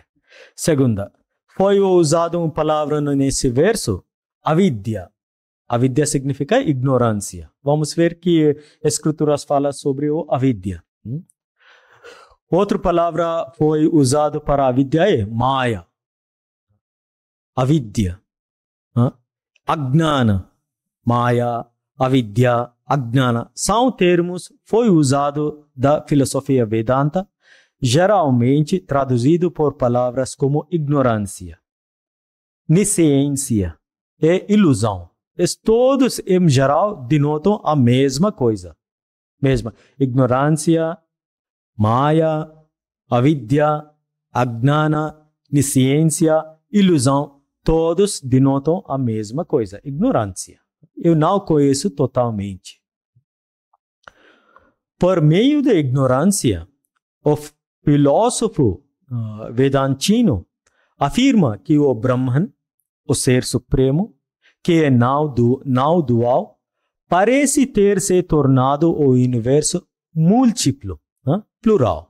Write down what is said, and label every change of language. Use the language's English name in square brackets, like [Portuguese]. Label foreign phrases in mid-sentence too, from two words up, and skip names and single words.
[Portuguese] Segunda, foi usada uma palavra nesse verso, avidya. Avidya significa ignorância. Vamos ver que as escrituras falam sobre o avidya. Outra palavra foi usada para avidya é maya. [Sanskrit] Avidya, agnana, maya, avidya, agnana [Portuguese] são termos foi usado da filosofia Vedanta, geralmente traduzido por palavras como ignorância, nesciência e ilusão. Todos em geral denotam a mesma coisa. Mesma ignorância, [Sanskrit] maya, avidya, agnana, nesciência, [Portuguese] ilusão. Todos denotam a mesma coisa, ignorância. Eu não conheço totalmente. Por meio da ignorância, o filósofo vedantino afirma que o Brahman, o Ser Supremo, que é não dual, parece ter se tornado o universo múltiplo, plural.